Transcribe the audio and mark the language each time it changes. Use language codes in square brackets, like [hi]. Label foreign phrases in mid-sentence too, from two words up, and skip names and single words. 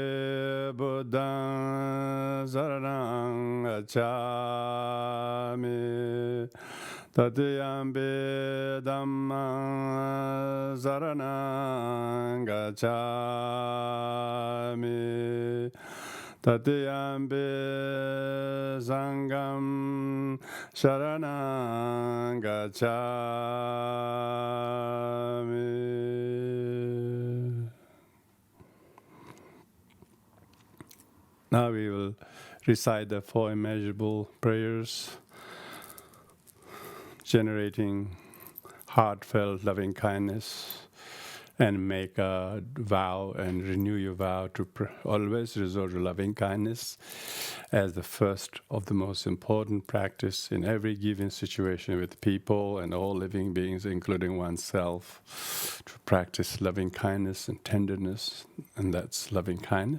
[pi] Buddham saranang gacchami, Tatiyampi Dhammang saranang gacchami, Tatiyampi Sangham saranang gacchami. [en] Now we will recite the 4 immeasurable prayers, generating heartfelt loving kindness, and make a vow and renew your vow to always resort to loving kindness as the first of the most important practice in every given situation with people and all living beings, including oneself, to practice loving kindness and tenderness, and that's loving kindness.